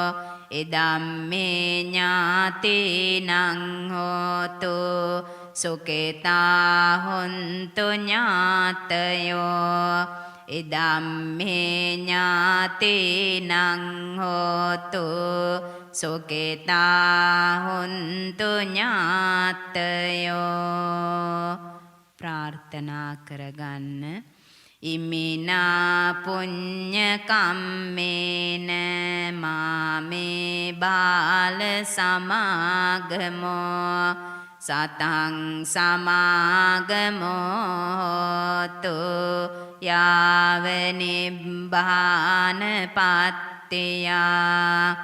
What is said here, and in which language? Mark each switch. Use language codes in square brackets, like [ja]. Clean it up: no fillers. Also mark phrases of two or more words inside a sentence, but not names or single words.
[pi] ඉදම්මේ ඥාතිනං හෝතු සුඛිතා හොන්තු ඥාතයෝ. ඉදම්මේ ඥාතිනං හෝතු සුඛිතා හොන්තු ඥාතයෝ. [si] ප්‍රාර්ථනා කරගන්න. [pi] ඉමිනා පුඤ්ඤ කම්මේන මාමේ බාල සමාගමෝ සතං සමාගමෝතු යාව නිබ්බාන පත්තියා.